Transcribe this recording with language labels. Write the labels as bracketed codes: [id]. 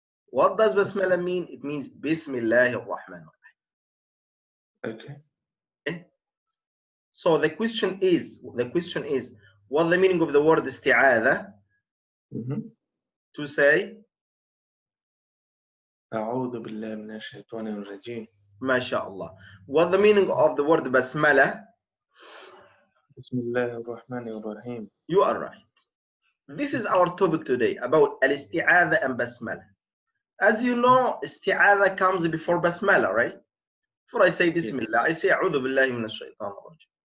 [en] What does basmala mean? It means Bismillahir Rahmanir Rahim. Okay. So the question is, what's the meaning of the word isti'adha? To say [ar] أعوذ بالله من الشيطان الرجيم. [en] MashaAllah. What's the meaning of the word basmala? [ar] بسم الله الرحمن الرحيم. [en] You are right. This is our topic today about al-isti'adha and basmala. As you know, isti'adha comes before basmala, right? Before I say Bismillah, I say A'udhu billahi minash shaitanir rajim.